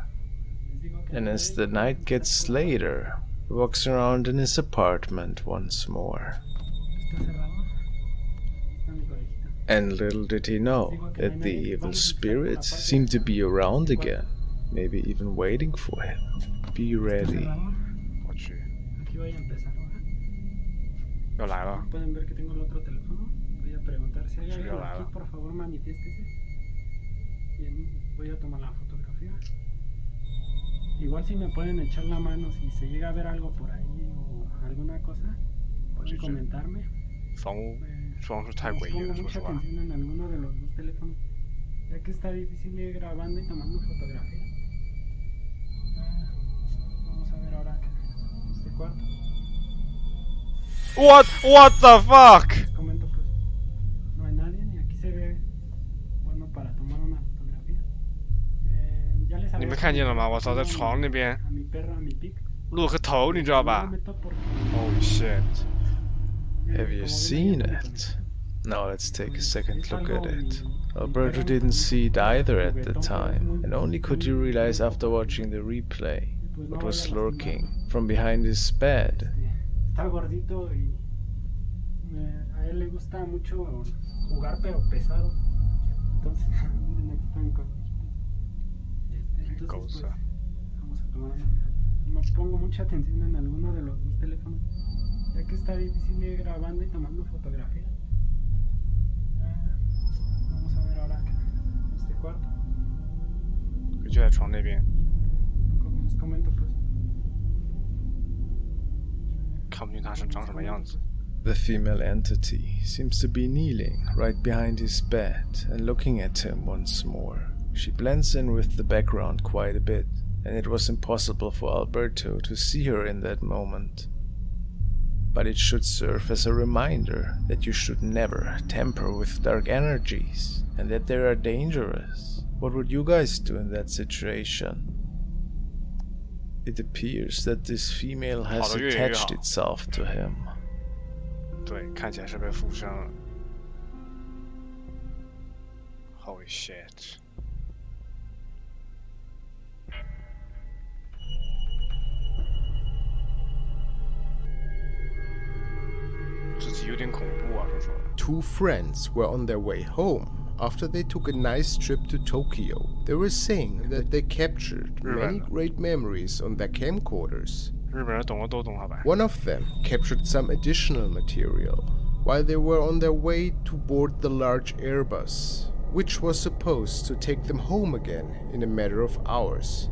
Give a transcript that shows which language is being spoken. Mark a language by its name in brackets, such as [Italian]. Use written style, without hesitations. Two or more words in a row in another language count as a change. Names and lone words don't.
[English] And as the night gets later, he walks around in his apartment once more. And little did he know that the evil spirits seem to be around again, maybe even waiting for him. Be ready. [Chinese] 我去，要来了。 [Spanish] pueden ver que tengo el otro teléfono. Voy a preguntar si hay alguien aquí, por favor manifiéstese. Bien, voy a tomar la fotografía. Igual si me pueden echar la mano si se llega a ver algo por ahí o alguna cosa, pueden comentarme. [Chinese] 房屋装饰太诡异了，说实话。 [Spanish] Pongo mucha atención en alguno de los dos teléfonos, ya que está difícil ir grabando y tomando fotografía. Vamos a ver ahora este cuarto. [English] What the fuck? [Spanish] Les comento pues, no hay nadie y aquí se ve bueno para tomar una fotografía. Ya les había [Chinese] 你们看见了吗？我操，在床那边 [Spanish] a mi perro, a mi pic. [Chinese] 露个头，你知道吧 ？ [English] Oh shit. Have you seen it? Now let's take a second look at it. Alberto didn't see it either at the time, and only could he realize after watching the replay what was lurking from behind his bed. [Spanish] Está gordito y a él le gusta mucho jugar pero pesado. Entonces, miren aquí están con entonces pues, vamos a tomar una. No pongo mucha atención en alguno de los dos teléfonos, ya que está difícil ir grabando y tomando fotografía. Vamos a ver ahora este cuarto. [Chinese] 就在床那边。 [Spanish] Como les comento pues. [Chinese] 看不清他是长什么样子。 [English] The female entity seems to be kneeling right behind his bed and looking at him once more. She blends in with the background quite a bit, and it was impossible for Alberto to see her in that moment. But it should serve as a reminder that you should never tamper with dark energies, and that they are dangerous. What would you guys do in that situation? It appears that this female has attached itself to him. [Chinese] 对，看起来是被附身了。 [English] Holy shit！ [Chinese] 自己有点恐怖啊，说实话。 [English] Two friends were on their way home after they took a nice trip to Tokyo. They were saying that they captured many great memories on their camcorders. [Chinese] 日本人懂的都懂，好吧。 [English] One of them captured some additional material while they were on their way to board the large Airbus, which was supposed to take them home again in a matter of hours.